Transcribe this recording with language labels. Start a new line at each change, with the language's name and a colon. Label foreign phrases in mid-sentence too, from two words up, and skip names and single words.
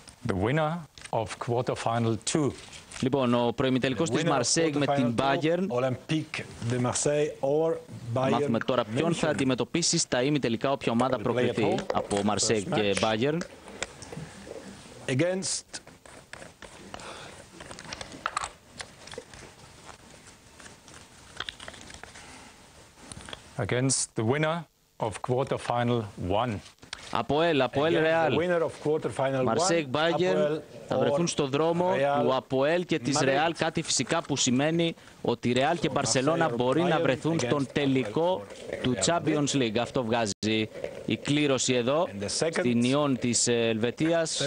English: the winner of quarterfinal 2.
Greek: Λοιπόν, ο προημιτελικός της Marseille με την Bayern. Μάθουμε τώρα ποιον θα αντιμετωπίσει στα ημιτελικά όποια ομάδα προκριθεί από Marseille και Bayern.
English: Against the winner of quarterfinal 1.
Greek: Αποέλ Ρεάλ. Marseille Bayern θα βρεθούν στο δρόμο του Αποέλ και της Ρεάλ, κάτι φυσικά που σημαίνει ότι η Ρεάλ και η Μπαρσελόνα μπορεί να βρεθούν στον τελικό του Champions League. Αυτό βγάζει η κλήρωση εδώ στην Ιόν της Ελβετίας.